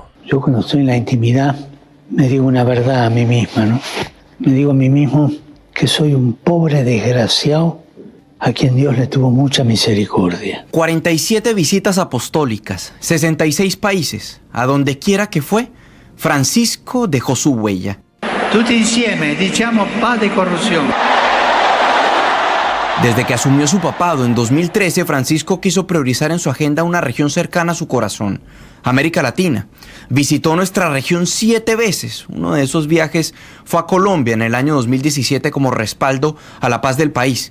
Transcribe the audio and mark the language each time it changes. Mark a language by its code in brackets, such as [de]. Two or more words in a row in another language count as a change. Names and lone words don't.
[es] Yo cuando estoy en la intimidad me digo una verdad a mí misma, ¿no? Me digo a mí mismo que soy un pobre desgraciado a quien Dios le tuvo mucha misericordia. 47 visitas apostólicas, 66 países. A donde quiera que fue, Francisco dejó su huella. [it] Tutti insieme diciamo [es] paz de corrupción. Desde que asumió su papado en 2013, Francisco quiso priorizar en su agenda una región cercana a su corazón, América Latina. Visitó nuestra región 7 veces. Uno de esos viajes fue a Colombia en el año 2017 como respaldo a la paz del país.